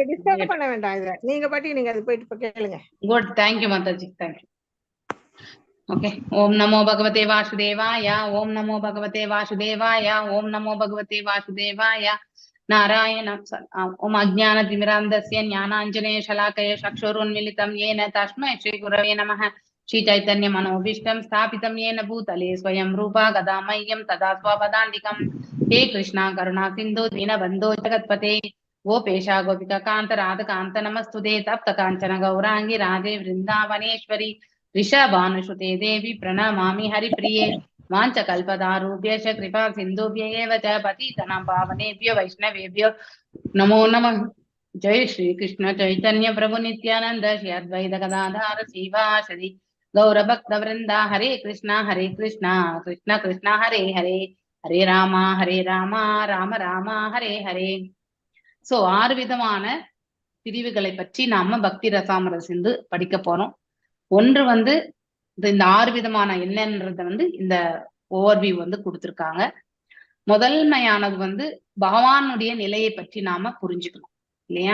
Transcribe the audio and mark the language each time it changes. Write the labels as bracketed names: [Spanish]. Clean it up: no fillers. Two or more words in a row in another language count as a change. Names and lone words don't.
[Tamil] டிஸ்டர்ப் பண்ண வேண்டாம் இத. நீங்க பாட்டி நீங்க அது போயிட்டு கேளுங்க. [English] good, thank you mataji, thank you. [Sanskrit] ஓகே, ॐ नमो भगवते वासुदेवाय, ॐ नमो भगवते वासुदेवाय, ॐ नमो भगवते वासुदेवाय. नारायण ॐ अज्ञानतिमिरान्धस्य ज्ञानाञ्जनेय शलाकय चक्षुरुन्मीलितम् येन तस्मै श्रीगुरवे नमः. श्रीचैतन्यमनोभीष्टं स्थापितं येन भूतले स्वयं रूपा गदा मह्यं तदा स्वपदान्तिकं. हे कृष्णा करुणा सिन्धु दीनबन्धो जगत्पते गोपेशा गोपिका कान्त राधकान्त नमस्तुते तप्त काञ्चन गौराङ्गी राधे वृन्दावनेश्वरी ऋषभानुसुते देवी प्रणमामि हरिप्रिये. वाञ्छकल्पतारुभ्यश्च कृपा सिन्धुभ्य एव च पतितनां पावनेभ्यो वैष्णवेभ्यो नमो नमः. जय श्री कृष्ण चैतन्य प्रभु नित्यानंद श्री अद्वैत गदाधर श्रीवासदि गौरभक्तवृंदा. हरे कृष्णा कृष्ण कृष्ण हरे हरे, हरे रामा राम राम हरे हरे. [Tamil] சோ 6 விதமான பிரிவுகளை பற்றி நாம பக்தி ரசாமிர்த சிந்து படிக்க போறோம். ஒன்று வந்து இந்த 6 விதமான என்னன்றத வந்து இந்த ஓவர்வியூ வந்து கொடுத்திருக்காங்க. முதன்மையானது வந்து பகவானுடைய நிலையை பற்றி நாம புரிஞ்சுக்கணும் இல்லையா.